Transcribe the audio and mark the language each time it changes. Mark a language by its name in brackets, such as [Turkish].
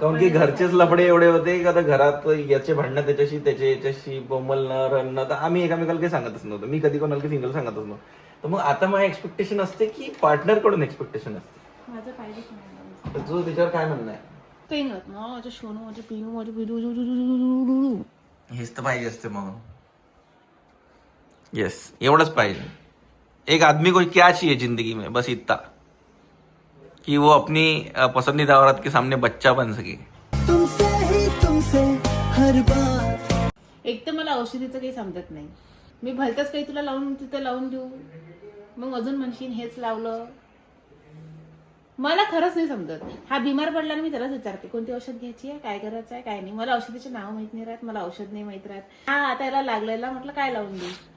[Marathi] कारण की घरचेच लफडे एवढे होते का, तर घरात याचे भांडणं त्याच्याशी, त्याचे याच्याशी बोंबलणं, रडणं, तर आम्ही एकामेकाला काही सांगतच नव्हतं. मी कधी कोणाला काही सिंगल सांगतच नव्हतं. तर मग आता माझी एक्सपेक्टेशन असते की पार्टनर कडून एक्सपेक्टेशन असते. माझं पाहिजेच नाही. तर तुझं त्याच्यावर काय म्हणणं आहे? काही नाही होत ना, माझं सोनू, माझं पिनू, माझं पिनू. हेच तर पाहिजे असते मग. यस, एवढंच पाहिजे. [Hindi] एक आदमी को क्या चाहिए जिंदगी में, बस इतना कि वो अपनी पसंदीदा औरत के सामने बच्चा बन सके. तुमसे हर बार. [Marathi] एक तर मला औषधीचं काही समजत नाही. मी भलतंच काही तुला लावून तिथं लावून देऊ, मग अजून म्हणशील हेच लावलं. मला खरंच नाही समजत. हा बिमार पडला ना, मी त्यालाच विचारते कोणती औषध घ्यायची आहे, काय करायचं आहे, काय नाही. मला औषधाचे नाव माहित नाही राहत, मला औषध नाही माहित राहत. हा आता याला लागलेला, म्हटलं काय लावून देऊ.